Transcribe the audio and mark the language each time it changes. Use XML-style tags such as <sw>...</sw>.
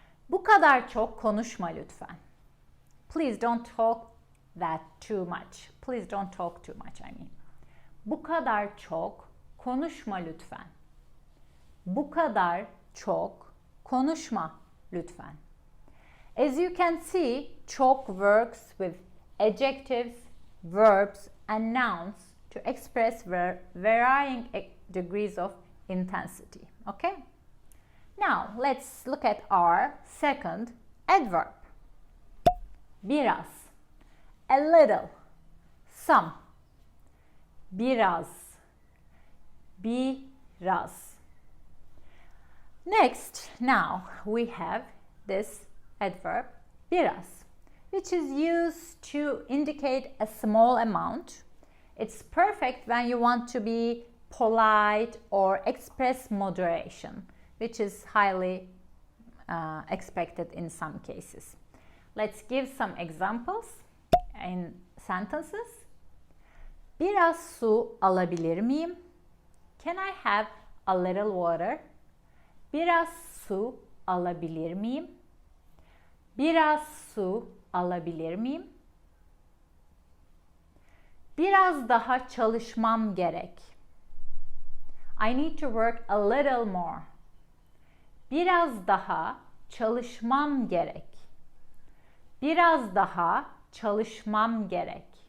<tr>Bu kadar çok konuşma lütfen.</tr> <en>Please don't talk that too much. Please don't talk too much, I mean.</en> <tr>Bu kadar çok konuşma lütfen. Bu kadar çok konuşma lütfen.</tr> <en>As you can see, çok works with adjectives, verbs, and nouns to express varying degrees of intensity. Okay? Now, let's look at our second adverb. Biraz, a little, some.</en> <tr>Biraz, biraz.</tr> <en>Next, now we have this adverb, biraz, which is used to indicate a small amount. It's perfect when you want to be polite or express moderation, which is highly expected in some cases. Let's give some examples in sentences.</en> <tr>Biraz su alabilir miyim?</tr> <en>Can I have a little water?</en> <tr>Biraz su alabilir miyim? Biraz su alabilir miyim? Biraz daha çalışmam gerek.</tr> <en>I need to work a little more.</en> <tr>Biraz daha çalışmam gerek. Biraz daha çalışmam gerek.</tr>